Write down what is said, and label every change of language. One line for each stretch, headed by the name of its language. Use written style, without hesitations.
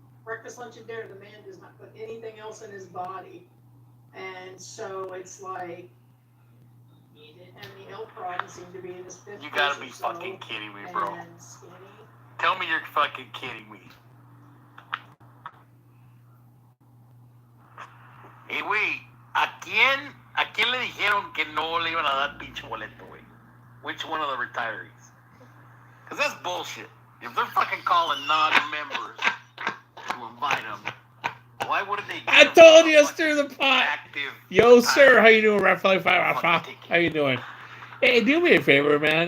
English: Breakfast, lunch, and dinner, the man does not put anything else in his body. And so it's like, he didn't have any health problems, seemed to be in his 50s. You gotta be fucking kidding me, bro. And skinny. Tell me you're fucking kidding me.
Spanish: Hey, güey, ¿a quién le dijeron que no le iban a dar pinche boleto, güey?
English: Which one of the retirees? Because that's bullshit. If they're fucking calling non-members to invite them, why wouldn't they? I told you, stir the pot. Yo, sir, how you doing, Raphael? How you doing? Hey, do me a favor, man.